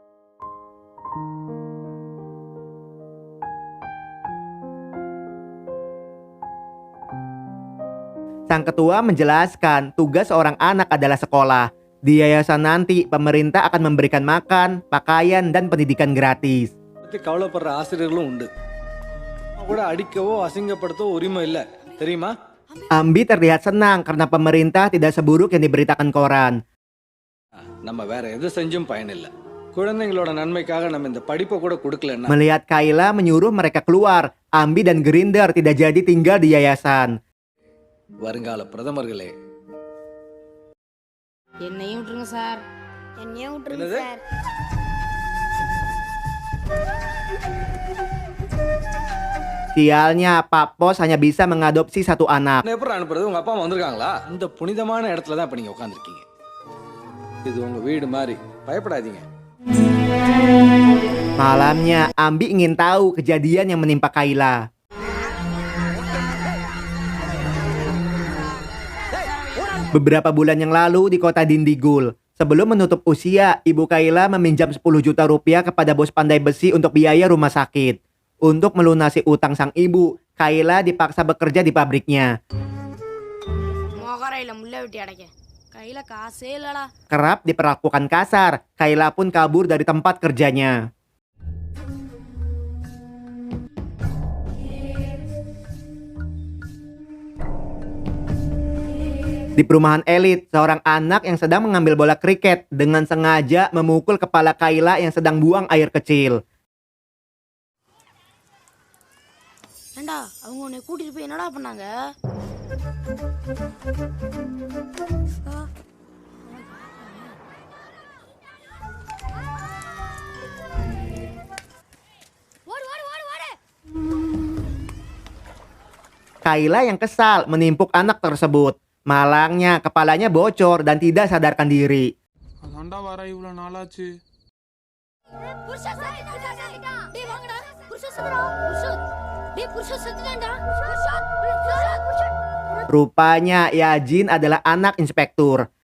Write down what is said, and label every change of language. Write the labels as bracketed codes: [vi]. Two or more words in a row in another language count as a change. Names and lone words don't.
[id] Sang ketua menjelaskan tugas seorang anak adalah sekolah. Di yayasan nanti pemerintah akan memberikan makan, pakaian, dan pendidikan gratis. [ta] கவலைப்படுற ஆசிரியர்களும் உண்டு கூட அடிக்கவோ அசிங்கப்படுத்தவோ உரிமை இல்லை தெரியுமா? [id] Ambi terlihat senang karena pemerintah tidak seburuk yang diberitakan koran. [ta] நம்ம வேற எது செஞ்சும் பயனில்லை குழந்தைங்களோட நன்மைக்காக நம்ம இந்த படிப்பை கூட கொடுக்கலன்னா. [id] Melihat Kayla menyuruh mereka keluar, Ambi dan Grinder tidak jadi tinggal di yayasan. [ta] வருங்கால பிரதமர்களே என்னையும் விட்டுருங்க சார். என்னையும் விட்டுருங்க என்னது? சார். [id] Sialnya, Pak Pos hanya bisa mengadopsi satu anak. [ta] என்ன எப்படி அனுப்புறது? உங்க அப்பா அம்மா வந்திருக்காங்களா? அந்த புனிதமான இடத்துல தான் இப்ப நீங்க உட்கார்ந்திருக்கீங்க. இது உங்க வீடு மாதிரி பயப்படாதீங்க. [id] Malamnya, Ambi ingin tahu kejadian yang menimpa Kayla. Beberapa bulan yang lalu di kota Dindigul, sebelum menutup usia, ibu Kayla meminjam 10 juta rupiah kepada bos pandai besi untuk biaya rumah sakit. Untuk melunasi utang sang ibu, Kayla dipaksa bekerja di pabriknya. [ta] மோகரையில முள்ள வெட்டி அடைக்க கையில காசே இல்லடா. [id] Kerap diperlakukan kasar, Kayla pun kabur dari tempat kerjanya. Di perumahan elit, seorang anak yang sedang mengambil bola kriket dengan sengaja memukul kepala Kayla yang sedang buang air kecil. [ta] ஏண்டா அவங்க உன்னை கூட்டிட்டு போய் என்னடா பண்ணாங்க? [id] Kayla yang kesal menimpuk anak tersebut. Malangnya kepalanya bocor dan tidak sadarkan diri. [ta] அதான்டா வர இவ்வளவு நாளாச்சு. [id] Rupanya Yajin adalah anak inspektur.